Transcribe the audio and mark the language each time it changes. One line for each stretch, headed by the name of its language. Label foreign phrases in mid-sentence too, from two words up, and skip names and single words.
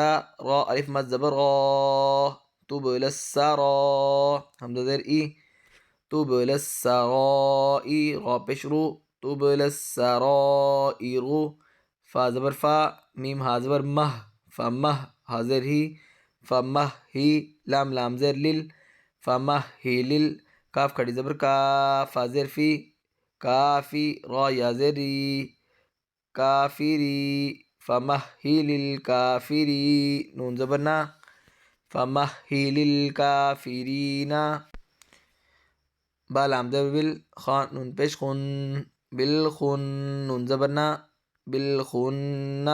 Urdu: را الف مد زبر را، تب لسارا، حمزہ زیر ای، تب لسرائی۔ را پیش رو، تب لسرائر۔ فا زبر فا، میم ہا زبر مہ، فمہ، ہا زیر ہی، فمہی۔ لام لام زیر لل، فمہلل۔ کاف کھڑی زبر کا، فا زیر فی، کافی۔ را یا زیر ری، کافری، فمہل الکافری۔ نون زبر نا، فمہل الکافرین۔ با لام زبر بل، خا نون پیش خن، بالخن، نون زبر نا، بالخنہ۔